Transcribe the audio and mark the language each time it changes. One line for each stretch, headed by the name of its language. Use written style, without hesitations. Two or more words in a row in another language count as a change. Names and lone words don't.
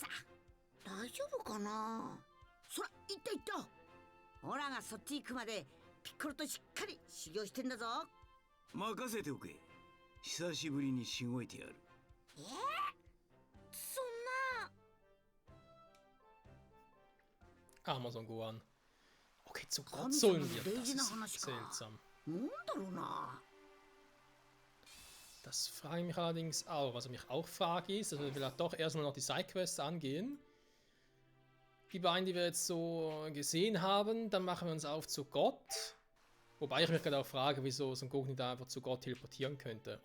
Japanese: 大丈夫かな？そら、行った行った。オラがそっち行くまでピッコロとしっかり修行してんだぞ。任せておけ。久しぶりにしごいてやる。そんな。
German: Amazon Gohan. Okay, zu Gott sollen wir. Das ist seltsam.
Japanese: なんだろうな。
German: Das frage ich mich allerdings auch. Was ich mich auch frage ist, dass wir vielleicht doch erstmal noch die Sidequests angehen. Die beiden, die wir jetzt so gesehen haben, dann machen wir uns auf zu Gott. Wobei ich mich gerade auch frage, wieso Son Goku nicht einfach zu Gott teleportieren könnte.